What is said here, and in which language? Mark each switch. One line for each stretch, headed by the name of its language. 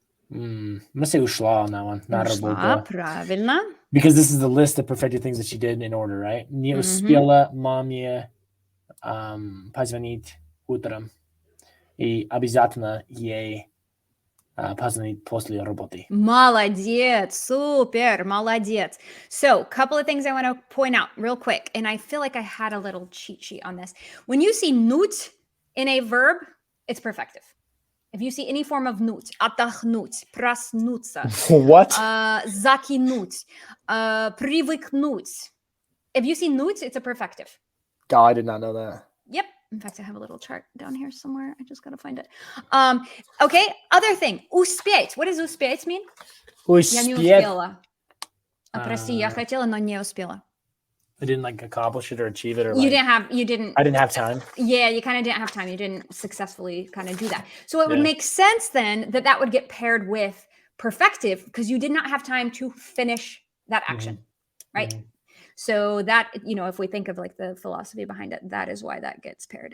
English: Let's say
Russian: ушла на Ушла, работу. правильно.
English: Because this is the list of perfected things that she did in order, right?
Russian: Не успела маме позвонить утром. И обязательно ей позвонить после работы. Молодец, super, молодец.
English: So, a couple of things I want to point out real quick, and I feel like I had a little cheat sheet on this. When you see nut in a verb, it's perfective. If you see any form of nut,
Russian: отдохнуть, проснуться,
English: What?
Russian: закинуть, привыкнуть.
English: If you see nut, it's a perfective. God, I did not know that. Yep. In fact, I have a little chart down here somewhere. I just got to find it. Okay. Other thing. Успеть. What does успеть mean?
Russian: Я не Успеть. успела. Прости, я хотела, но не успела.
English: I didn't like accomplish it or achieve it or You like, didn't. I didn't have time. Yeah, you kind of didn't have time. You didn't successfully kind of do that. So it would make sense then that would get paired with perfective because you did not have time to finish that action, right? So that, if we think of like the philosophy behind it, that is why that gets paired.